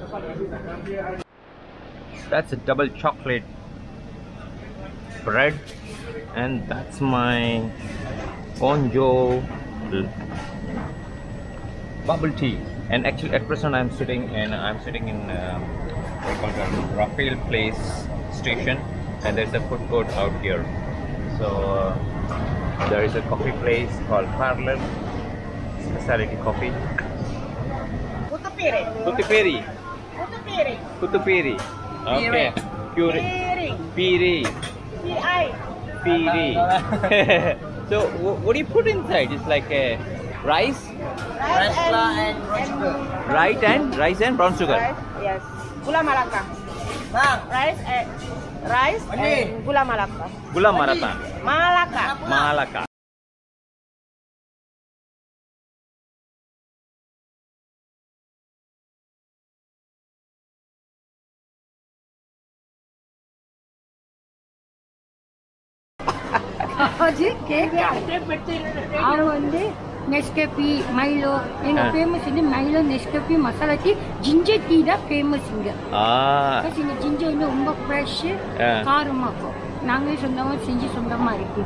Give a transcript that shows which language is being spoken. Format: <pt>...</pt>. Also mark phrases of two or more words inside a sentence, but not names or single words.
<en>That's a double chocolate bread, and that's my Onjo bubble tea. And actually, at present, I'm sitting in Raphael Place station, and there's a food court out here. So there is a coffee place called Parlor Specialty Coffee. Putu Piring. Putu Piring. Putu Piring. Okay. Piring. Piring. P-I. Piring. So what do you put inside? It's like a rice? Rice and brown sugar. Rice and brown sugar. Rice, yes. Gula Melaka. Rice and gula Melaka. Gula Melaka. Malaka.</en> <ta>அது கேக்க அவங்க வந்து நெஸ்கேஃபி மைலோ எங்க ஃபேமஸ் வந்து மைலோ நெஸ்கேஃபி</ta> <en>masala tea ginger tea</en> <ta>தான் ஃபேமஸ் இங்க இந்த ஜிஞ்சர் வந்து ரொம்ப ஃப்ரெஷ் காரமா இருக்கும் நாங்களே சொந்தமா செஞ்சு சொந்தமா இருக்கு</ta>